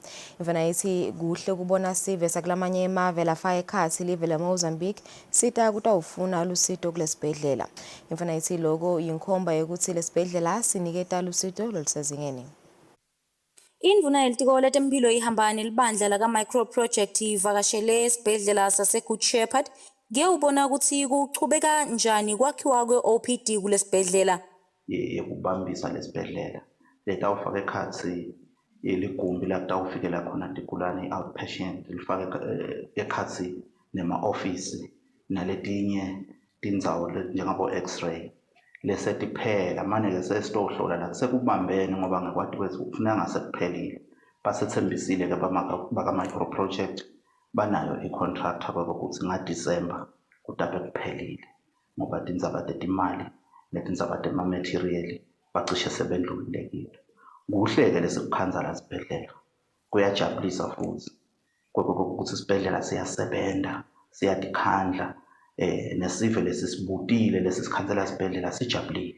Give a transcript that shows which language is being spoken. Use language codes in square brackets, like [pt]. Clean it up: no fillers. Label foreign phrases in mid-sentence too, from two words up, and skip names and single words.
[ss] Ivena ithi kuhle kubona sive sakulamanye emave lafaka ekhathi live leMozambique sita kutawufuna lusito kulesibhedlela. Ivena ithi logo yinkhomba yokuthi lesibhedlela siniketa lusito lolusezingeni. Indvuna yelitiko letempilo ihambane libandla laka [en] micro project [ss] ivakashele esibhedlela sase-Good Shepherd ngiyawubona ukuthi kuchubeka njani kwakhiwa kwe-OPD kulesibhedlela. Yekubambisa lesibhedlela letawufaka ekhatsi ligumbi lakutawufikela khona tigulane outpatient lifake ekhatsi nema-ofisi naletinye tindzawo njengabo x-ray lesetiphela manje-ke sesitohlola la sekubambene ngoba ngekwati kwethu kufuneka ngasekuphelile basethembisile-ke baka- [en] micro project [ss] banayo i-contractor kokuthi ngaDisemba kutabe kuphelile ngoba tindzaba tetimali netindzaba tema-material bacishe sebendlulile kiyo. Kuhle-ke lesikukhanza la sibhedlela kuyajabulisa futhi kokuthi isibhedlela siyasebenza siyatikhandla nesive lesisibutile lesisikhanzela sibhedlela sijabulile.